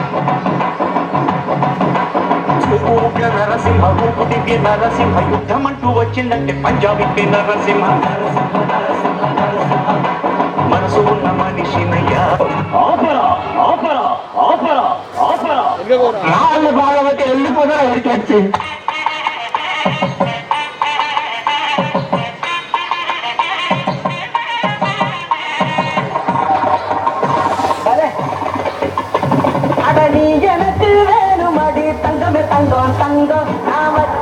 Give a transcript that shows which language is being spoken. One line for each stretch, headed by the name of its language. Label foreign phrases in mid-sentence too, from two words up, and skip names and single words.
Telugu: ఊపిన నరసింహ ఊపు దివ్య నరసింహ యుద్ధం అంటూ వచ్చిందంటే పంజాబీ నరసింహ మనసు ఉన్న మనిషినయ్యా ఆపరా ఆపరా ఆపరా ఆపరా వాళ్ళు భాగవతి వెళ్ళిపోతారు ఎవరికి వచ్చి
Tamil: அதனி எனக்கு வேணுமடி தங்கமே தங்கம் தங்கம் நான் வச்ச